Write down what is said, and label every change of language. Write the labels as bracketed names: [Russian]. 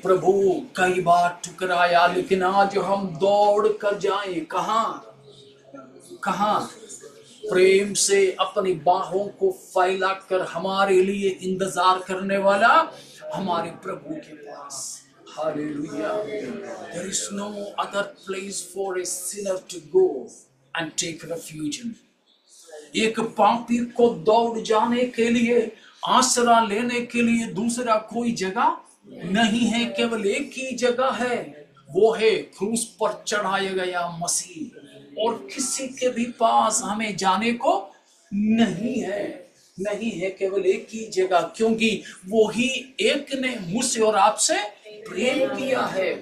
[Hindi] प्रभु कई बार ठुकराया, लेकिन आज हम दौड़ कर जाएं। कहां? प्रेम से अपनी बाहों को फैलाकर हमारे लिए इंतजार करने वाला हमारे प्रभु के पास। Hallelujah. [English] There is no other place for a sinner to go and take refuge in. [Hindi] एक पापी को दौड़ जाने के लिए, आसरा लेने के लिए दूसरा कोई जगह नहीं है, केवल एक ही जगह है, वो है क्रूस पर चढ़ाया गया मसीह। और किसी के भी पास हमें जाने को नहीं है, केवल एक ही जगह, क्योंकि वो ही एक ने मुझसे और आपसे प्रेम किया है।